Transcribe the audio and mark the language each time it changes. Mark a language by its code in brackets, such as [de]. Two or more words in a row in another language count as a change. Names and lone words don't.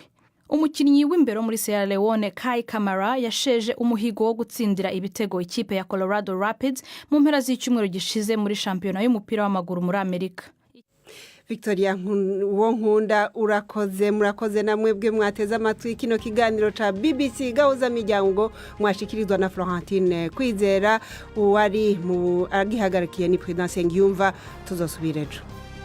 [rw] Umukinnyi w'imbere muri Sierra Leone Kai Kamara yasheje umuhigo wo gutsindira ibitego ikipe ya Colorado Rapids mu mpera z'icyumweru gishize muri shampiyona y'umupira w'amaguru muri Amerika. Victoria uwo nkunda urakoze. [rn] Murakoze namwe bwe mwateze amatwi kino kiganiro ca BBC Gahuza Miryango mwashikirizwa na Florentine Kwizera, uwari mu agihagarikiye ni Prudence Ngiyumva. Tuzosubira ejo.